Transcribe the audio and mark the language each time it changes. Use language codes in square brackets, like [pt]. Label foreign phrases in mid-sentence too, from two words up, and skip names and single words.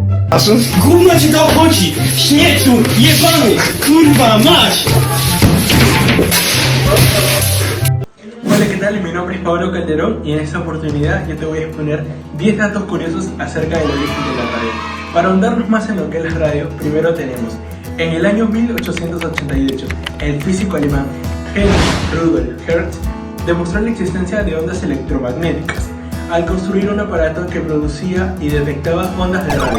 [pl] Gówno ci to obchodzi! Śmieciu! Jebany! Kurwa, mać! [es] Hola, ¿qué tal? Mi nombre es Pablo Calderón y en esta oportunidad yo te voy a exponer 10 datos curiosos acerca del origen de la radio. Para ahondarnos más en lo que es la radio, primero tenemos, en el año 1888, el físico alemán Heinrich Rudolf Hertz demostró la existencia de ondas electromagnéticas al construir un aparato que producía y detectaba ondas de radio.